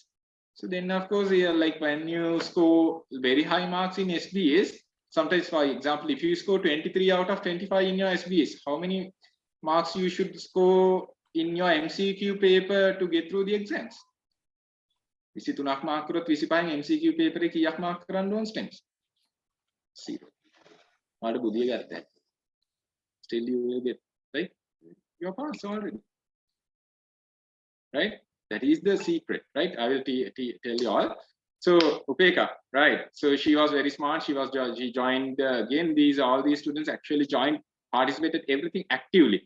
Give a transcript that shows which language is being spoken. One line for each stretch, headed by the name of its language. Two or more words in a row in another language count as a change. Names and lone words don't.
English: So then, of course, when you score very high marks in SBs, sometimes, for example, if you score 23 out of 25 in your SBs, how many marks you should score in your MCQ paper to get through the exams?
Sinhala: 23 mark කරොත් 25
English: MCQ paper
Sinhala: එක කීයක් mark කරන්න ඕන stems? 0. What බුදිය ගත්තා.
English: Still you will get, right? You're passed already. Right? That is the secret, right? I will tell you all. So Upeka, right? So she was very smart. She joined again. All these students actually joined, participated everything actively.